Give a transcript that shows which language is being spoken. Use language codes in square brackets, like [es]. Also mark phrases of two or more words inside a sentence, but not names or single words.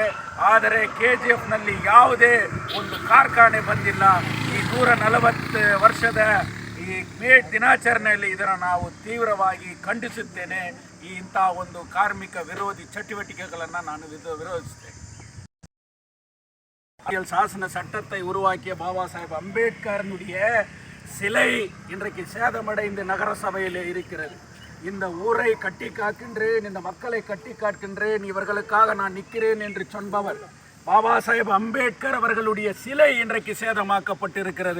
[kn] ಆದರೆ KGFನಲ್ಲಿ ಯಾವುದೇ ಒಂದು ಕಾರ್ಖಾನೆ ಬಂದಿಲ್ಲ. ಈ 140 ವರ್ಷದ ಈ ಮೇ ದಿನಾಚರಣೆಯಲ್ಲಿ ಇದನ್ನು ನಾವು ತೀವ್ರವಾಗಿ ಖಂಡಿಸುತ್ತೇನೆ. ಇಂಥ ಒಂದು ಕಾರ್ಮಿಕ ವಿರೋಧಿ ಚಟುವಟಿಕೆಗಳನ್ನು ನಾನು ವಿರೋಧಿಸ್ತೇನೆ. [ta] சாசன சட்டத்தை உருவாக்கிய பாபா சாஹேப் அம்பேத்கரனுடைய சிலை இன்றைக்கு சேதமடைந்து நகரசபையில் இருக்கிறது. இந்த ஊரை கட்டி காக்கின்றேன், இந்த மக்களை கட்டி காக்கின்றேன், இவர்களுக்காக நான் நிற்கிறேன் என்று சொன்பவர் பாபா சாஹேப் அம்பேத்கர் அவர்களுடைய சிலை இன்றைக்கு சேதமாக்கப்பட்டிருக்கிறது.